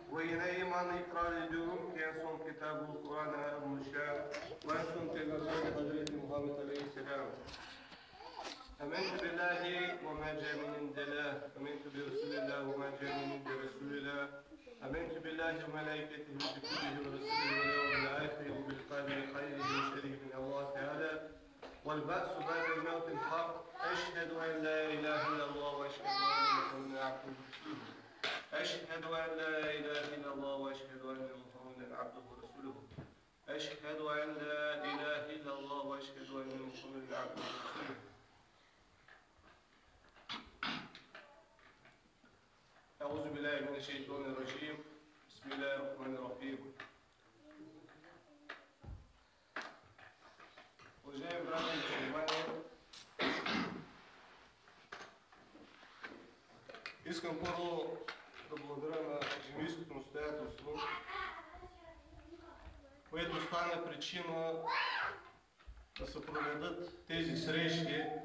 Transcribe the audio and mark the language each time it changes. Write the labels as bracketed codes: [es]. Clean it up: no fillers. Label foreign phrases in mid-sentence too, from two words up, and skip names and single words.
[tr] yine imanı ikrar ediyorum ki en son kitabı Kur'an-ı Müşer ve en son Peygamber Hazreti Muhammed Aleyhisselam. [ar] آمنت بالله وما جاء من عند الله، آمنت برسول الله وما جاء من عند رسول الله، آمنت بالله وملائكته وكتبه ورسله واليوم الآخر وبالقدر خيره وشره من الله تعالى والبعث بعد الموت الحق. أشهد أن لا إله إلا الله وأشهد أن محمدا عبده ورسوله. أشهد أن لا إله إلا الله وأشهد أن محمدا عبده ورسوله. أشهد أن لا إله إلا الله وأشهد أن محمدا عبده ورسوله. أعوذ بالله من الشيطان الرجيم. بسم الله الرحمن الرحيم. [bg] Уважаеми брати и мусулмани, искам първо да благодаря на Джамийското настоятелство, което стана причина да се проведат тези срещи.